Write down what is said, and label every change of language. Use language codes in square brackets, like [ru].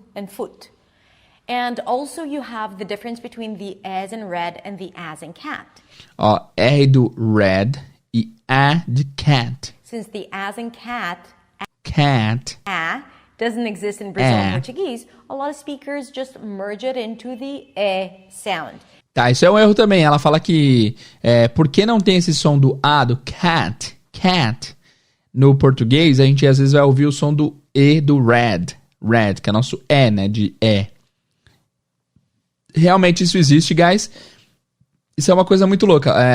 [en] And foot. And also you have the difference between the as in red and the as in cat. [pt] Ó, R do red e A de cat. [en] Since the as in cat, a doesn't exist in Brazilian Portuguese, a lot of speakers just merge it into the E sound. [pt] Tá, isso é um erro também. Ela fala que por que não tem esse som do A, do cat, no português, a gente às vezes vai ouvir o som do E do red, que é nosso E, né, de E. Realmente isso existe, guys. Isso é uma coisa muito louca.